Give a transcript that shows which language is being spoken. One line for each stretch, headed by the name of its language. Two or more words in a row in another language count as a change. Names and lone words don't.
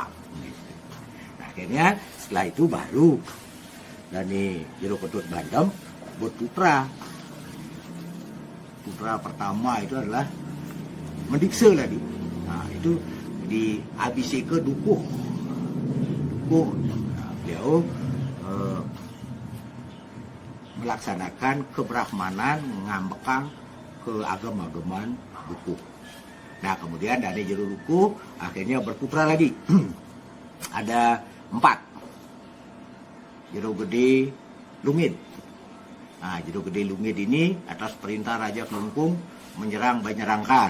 Indonesian: Nah, akhirnya setelah itu baru dari Juru Ketut Bandem berputra. Putra pertama itu adalah Mendiksa lagi. Nah, itu di Abiseka Dukuh. Nah, beliau melaksanakan kebrahmanan, ngambekang ke agama-agaman Dukuh. Nah, kemudian dari Juru Dukuh akhirnya berputra lagi. Ada 4. Jero Gede Lungit. Nah, Jero Gede Lungit ini atas perintah Raja Kelungkung menyerang Banyerangkan.